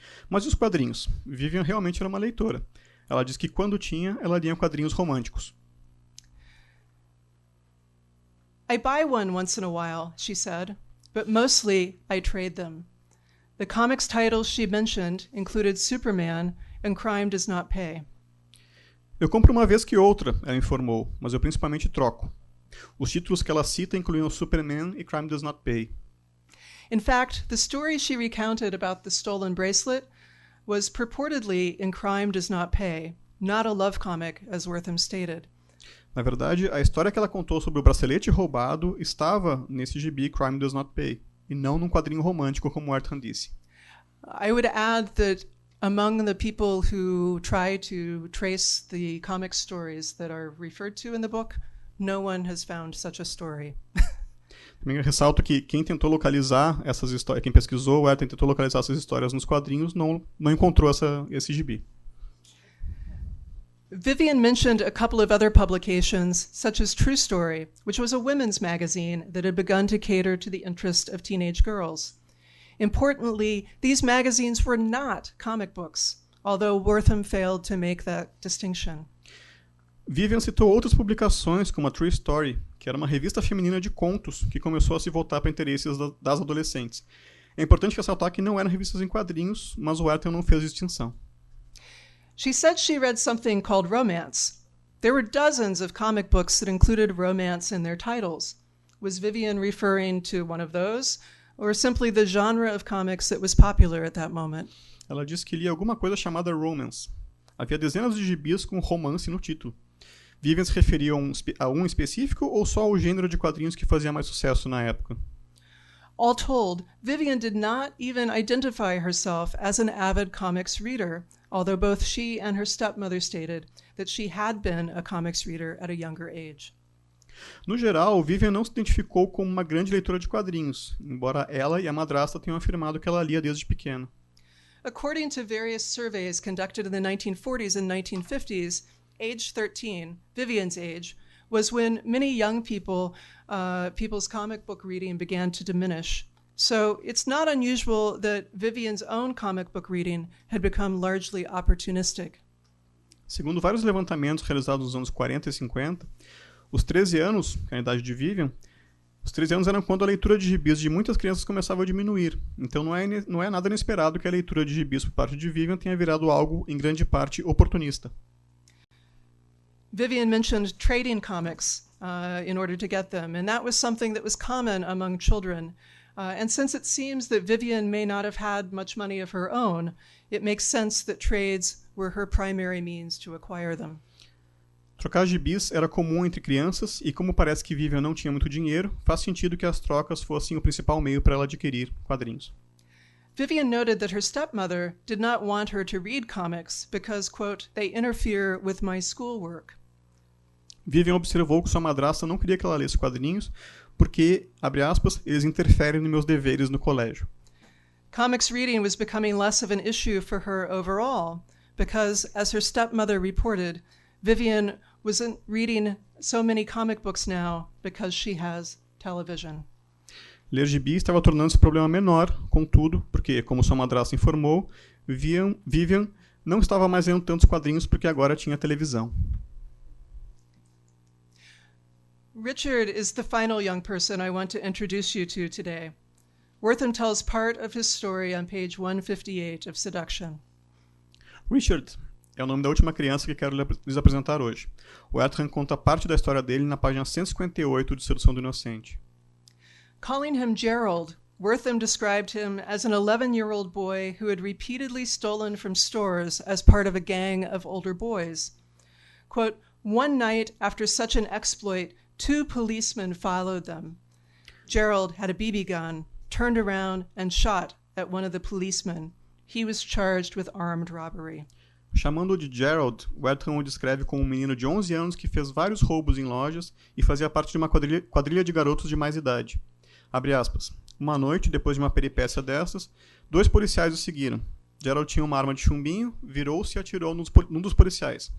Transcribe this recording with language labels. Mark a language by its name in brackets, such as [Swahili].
[Portuguese] Mas e os quadrinhos? Vivian realmente era uma leitora. Ela diz que quando tinha, ela lia quadrinhos românticos. [English] I buy one once in a while, she said, but mostly I trade them. The comics titles she mentioned included Superman and Crime Does Not Pay. [Portuguese] Eu compro uma vez que outra, ela informou, mas eu principalmente troco. Os títulos que ela cita incluíam Superman e Crime Does Not Pay. [English] In fact, the story she recounted about the stolen bracelet was purportedly in Crime Does Not Pay, not a love comic, as Wertham stated. [Portuguese] Na verdade, a história que ela contou sobre o bracelete roubado estava nesse gibi Crime Does Not Pay, e não num quadrinho romântico, como Wertham disse. [English] I would add that among the people who try to trace the comic stories that are referred to in the book, no one has found such a story. [Portuguese] Também ressalto que quem tentou localizar essas histórias, quem pesquisou, Wertham tentou localizar essas histórias nos quadrinhos, não encontrou esse gibi. [English] Vivian mentioned a couple of other publications, such as True Story, which was a women's magazine that had begun to cater to the interest of teenage girls. Importantly, these magazines were not comic books, although Wertham failed to make that distinction. [Portuguese] Vivian citou outras publicações, como a True Story, que era uma revista feminina de contos que começou a se voltar para interesses das adolescentes. É importante ressaltar que não eram revistas em quadrinhos, mas o Wertham não fez distinção. [English] She said she read something called romance. There were dozens of comic books that included romance in their titles. Was Vivian referring to one of those, or simply the genre of comics that was popular at that moment? [Portuguese] Ela disse que lia alguma coisa chamada romance. Havia dezenas de gibis com romance no título. Vivian se referia a um específico ou só ao gênero de quadrinhos que fazia mais sucesso na época? [English] All told, Vivian did not even identify herself as an avid comics reader, although both she and her stepmother stated that she had been a comics reader at a younger age. [Portuguese] No geral, Vivian não se identificou como uma grande leitora de quadrinhos, embora ela e a madrasta tenham afirmado que ela lia desde pequena. [English] According to various surveys conducted in the 1940s and 1950s, age 13, Vivian's age, was when many young people's comic book reading began to diminish. So it's not unusual that Vivian's own comic book reading had become largely opportunistic. [Portuguese] Segundo vários levantamentos realizados nos anos 40 e 50, os 13 anos, que é a idade de Vivian, os 13 anos eram quando a leitura de gibis de muitas crianças começava a diminuir. Então não é nada inesperado que a leitura de gibis por parte de Vivian tenha virado algo, em grande parte, oportunista. [English] Vivian mentioned trading comics in order to get them, and that was something that was common among children. And since it seems that Vivian may not have had much money of her own, it makes sense that trades were her primary means to acquire them. [Portuguese] Trocar gibis era comum entre crianças e, como parece que Vivian não tinha muito dinheiro, faz sentido que as trocas fossem o principal meio para ela adquirir quadrinhos. [English] Vivian noted that her stepmother did not want her to read comics because, quote, they interfere with my schoolwork. [Portuguese] Vivian observou que sua madrasta não queria que ela lesse quadrinhos porque, abre aspas, eles interferem nos meus deveres no colégio. [English] Comics reading was becoming less of an issue for her overall because, as her stepmother reported, Vivian wasn't reading so many comic books now because she has television. [Portuguese] Ler gibi estava tornando-se um problema menor, contudo, porque, como sua madrasta informou, Vivian não estava mais lendo tantos quadrinhos porque agora tinha televisão. [English] Richard is the final young person I want to introduce you to today. Wertham tells part of his story on page 158 of Seduction. [Portuguese] Richard é o nome da última criança que quero lhes apresentar hoje. Wertham conta parte da história dele na página 158 de Sedução do Inocente. [English] Calling him Gerald, Wertham described him as an 11-year-old boy who had repeatedly stolen from stores as part of a gang of older boys. Quote, one night after such an exploit, 2 policemen followed them. Gerald had a BB gun, turned around and shot at one of the policemen. He was charged with armed robbery. [Portuguese] Chamando-o de Gerald, Wertham o descreve como um menino de 11 anos que fez vários roubos em lojas e fazia parte de uma quadrilha de garotos de mais idade. Abre aspas. Uma noite, depois de uma peripécia dessas, 2 policiais o seguiram. Gerald tinha uma arma de chumbinho, virou-se e atirou num dos policiais.